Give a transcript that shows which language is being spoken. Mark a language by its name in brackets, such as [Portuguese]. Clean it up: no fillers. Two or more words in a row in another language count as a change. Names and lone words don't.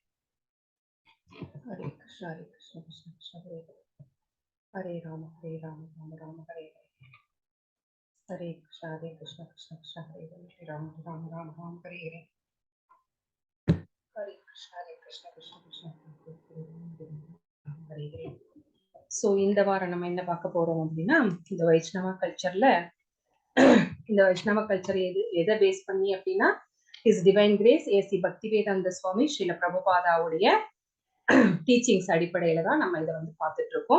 [Sanskrit] Hare Krishna, Hare Krishna, Krishna Krishna, Hare Hare. Hare Rama, Rama Rama, Hare Hare. Hare Krishna, Krishna Krishna, Hare Hare. Hare Rama, Rama Hare Hare. Hare Krishna, Krishna Krishna, Hare Hare. [Tamil] சோ இந்த வாரம் நம்ம என்ன பார்க்க போறோம் அப்படின்னா, இந்த வைஷ்ணவ கல்ச்சர்ல இந்த வைஷ்ணவ கல்ச்சர் எதை பேஸ் பண்ணி அப்படின்னா, [English] His Divine Grace [Tamil] ஏசி பக்திவேதாந்த சுவாமி ஸ்ரீல பிரபுபாதாவுடைய டீச்சிங்ஸ் அடிப்படையில தான் நம்ம இதை பார்த்துட்டு இருக்கோம்.